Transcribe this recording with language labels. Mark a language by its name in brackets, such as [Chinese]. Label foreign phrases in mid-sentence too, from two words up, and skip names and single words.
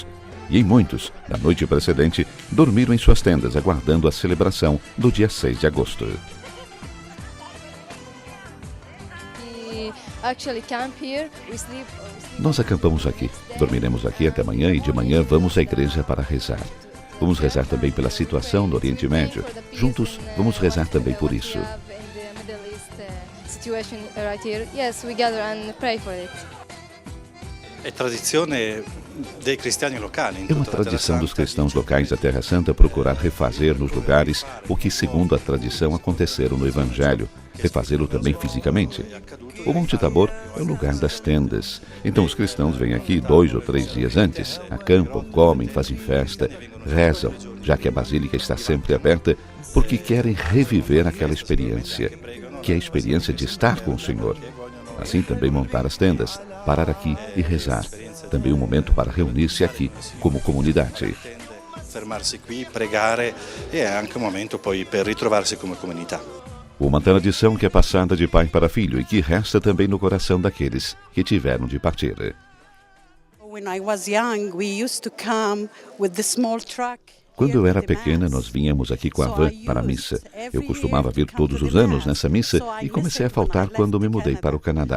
[Portuguese] E em muitos, na noite precedente, dormiram em suas tendas, aguardando a celebração do dia 6 de agosto. Nós acampamos aqui, dormiremos aqui até amanhã e de manhã vamos à igreja para rezar. Vamos rezar também pela situação no Oriente Médio. Juntos, vamos rezar também por isso. [Italian] È tradizione dei cristiani locali. [Portuguese] É uma tradição dos cristãos locais da Terra Santa procurar refazer nos lugares o que, segundo a tradição, aconteceram no Evangelho, refazê-lo também fisicamente. O Monte Tabor é o lugar das tendas. Então os cristãos vêm aqui 2 ou 3 dias antes, acampam, comem, fazem festa, rezam, já que a Basílica está sempre aberta, porque querem reviver aquela experiência, que é a experiência de estar com o Senhor. Assim também montar as tendas, parar aqui e rezar. Também um momento para reunir-se aqui como comunidade. [Italian] Fermarsi qui, pregare e è anche un momento poi per ritrovarsi come comunità. [Portuguese] Uma tradição que é passada de pai para filho e que resta também no coração daqueles que tiveram de partir. Quando eu era pequena, nós vínhamos aqui com a van para a missa. Eu costumava vir todos os anos nessa missa e comecei a faltar quando me mudei para o Canadá.